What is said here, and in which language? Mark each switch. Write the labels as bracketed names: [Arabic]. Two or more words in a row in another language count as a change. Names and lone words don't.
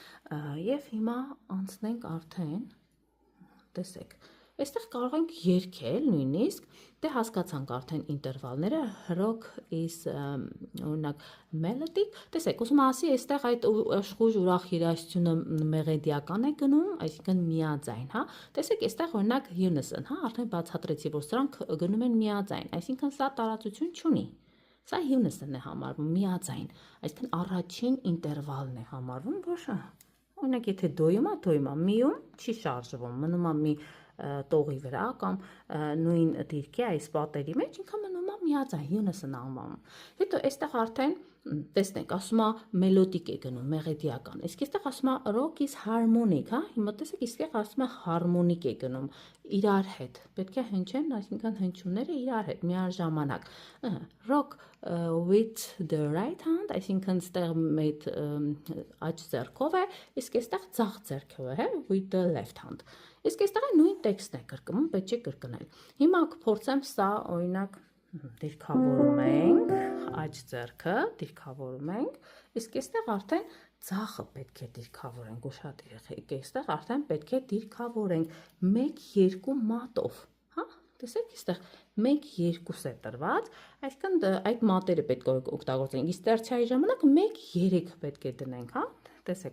[Armenian] և հիմա անցնենք արդեն, տեսեք, այստեղ կարող ենք երգել նույնիսկ, դե հասկացանք արդեն ինտերվալները, [English] rock is [Armenian] օրինակ melodic, տեսեք, ուզում ասի, այստեղ այդ աշխույժ ուրախ երաժշտությունը մեղեդիական է գնում, այսինքն միաձայն, տեսեք, այստեղ օրինակ unison, արդեն բացատրեցի, որ սրանք գնում են միաձայն, այսինքն սա տարածություն չունի, սա unison է համարվում, միաձայն, այսինքն առաջին ինտերվալն է համարվում, որ օրինակ եթե դոյում է, միում չի շարժվում, մնում է մի տողի վրա կամ նույն դիրքի այս պատերի մեջ, ինքը մնում է միաձայն, unison անվանում, հետո այստեղ արդեն տեսնենք, ասում է մելոդիկ է գնում, մեղեդիական, իսկ այստեղ ասում է [English] rock is harmonic, [Armenian] հիմա տեսեք, այստեղ ասում է harmonic է գնում, իրար հետ, պետք է հնչեն, այսինքն հնչյունները իրար հետ, միաժամանակ, [English] rock with the right hand, [Armenian] այսինքն այստեղ մեծ աջ ձեռքով է, իսկ այստեղ ձախ ձեռքով է, [English] with the left hand, [Armenian] իսկ այստեղ նույն տեքստն է կրկնում, պետք է կրկնել, հիմա կփորձեմ սա, օրինակ, դիրքավորում ենք, աջ ձեռքը դիրքավորում ենք, իսկ այստեղ արդեն ձախը պետք է դիրքավորենք, ուշադիր եղեք, այստեղ արդեն պետք է դիրքավորենք 1-2 մատով, տեսեք, այստեղ 1-2 է տրված, այսինքն այդ մատերը պետք է օգտագործենք, իսկ տերցիայի ժամանակ 1-3 պետք է դնենք,